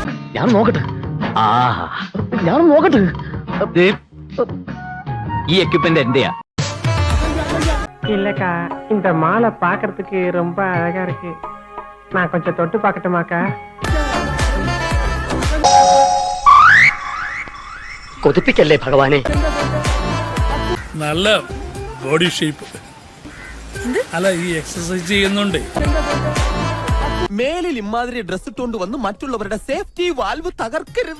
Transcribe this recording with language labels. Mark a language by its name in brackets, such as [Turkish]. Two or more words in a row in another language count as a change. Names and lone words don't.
[Malayalam] ഞാൻ നോക്കട്ടെ. ഞാൻ നോക്കട്ടെ. ഈ എക്യുപ്മെന്റ് എന്റെയാ? [Tamil] இல்லக்கா, இந்த மாலை பாக்குறதுக்கு ரொம்ப அழகா இருக்கு. நான் கொஞ்சம் தொட்டு பார்க்கட்டுமாக்கா? [Malayalam] കൊതിപ്പിക്കല്ലേ ഭഗവാനെ. നല്ല [English] body shape. [Malayalam] അല്ല, ഈ എക്സസൈസ് ചെയ്യുന്നുണ്ട്. മേലിൽ ഇമാതിരി ഡ്രസ് ഇട്ടുകൊണ്ട് വന്ന് മറ്റുള്ളവരുടെ [English] safety valve [Malayalam] തകർക്കരുത്.